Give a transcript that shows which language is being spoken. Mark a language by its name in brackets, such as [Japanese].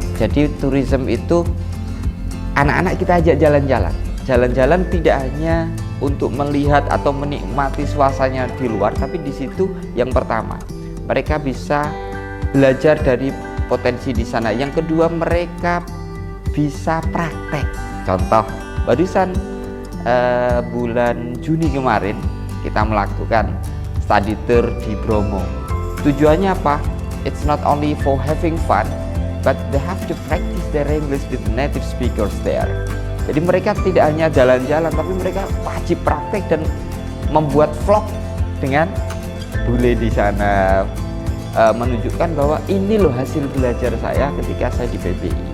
[Indonesian] Jadi tourism itu anak-anak kita ajak jalan-jalan tidak hanya untuk melihat atau menikmati suasananya di luar, tapi di situ yang pertama mereka bisa belajar dari potensi di sana. Yang kedua, mereka bisa praktek. Contoh, barusan bulan Juni kemarin kita melakukan study tour di Bromo. Tujuannya apa? [English] it's not only for having fun, but they have to practice their English with the native speakers there. [Indonesian] Jadi mereka tidak hanya jalan-jalan, tapi mereka wajib praktek dan membuat vlog dengan bule di sana, menunjukkan bahwa ini loh hasil belajar saya ketika saya di PBI.